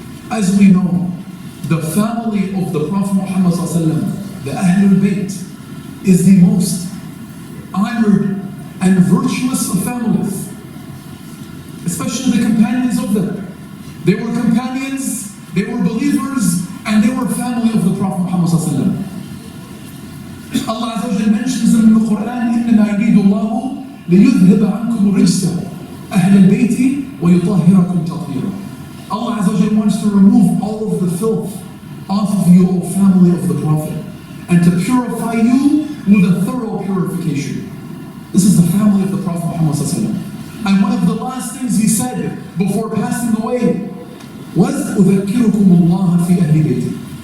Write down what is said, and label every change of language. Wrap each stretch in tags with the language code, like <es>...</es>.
<en>As we know, the family of the Prophet Muhammad ﷺ, the Ahlul Bayt, is the most honored and virtuous of families, especially the companions of them. They were companions, they were believers, and they were family of the Prophet Muhammad ﷺ. Allah Azza wa Jalla mentions them in the Quran,</en> <ar>إِنَّمَا يُرِيدُ اللَّهُ لِيُذْهِبَ عَنْكُمُ الرِّجْسَ أَهْلَ الْبَيْتِ وَيُطَهِّرَكُمْ تَطْهِيرًا.</ar> <en>Allah Azza wa Jalla wants to remove all of the filth off of you, O family of the Prophet, and to purify you with a thorough purification. This is the family of the Prophet Muhammad ﷺ. And one of the last things he said before passing away was,</en> <ar>أُذَكِّرُكُمُ اللَّهَ فِي أَهْلِ بَيْتِ.</ar>